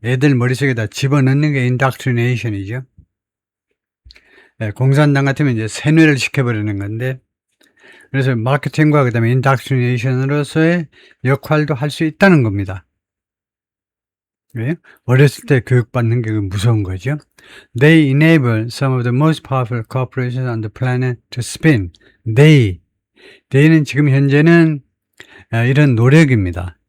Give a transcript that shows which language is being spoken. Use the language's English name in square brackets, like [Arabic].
[Korean] 애들 머릿속에다 집어넣는 게 indoctrination이죠. 예, 공산당 같으면 이제 세뇌를 시켜버리는 건데, 그래서 마케팅과 그 다음에 indoctrination으로서의 역할도 할 수 있다는 겁니다. 예? 어렸을 때 교육받는 게 무서운 거죠. [English] They enable some of the most powerful corporations on the planet to spin. [Korean] They는 지금 현재는 이런 노력입니다.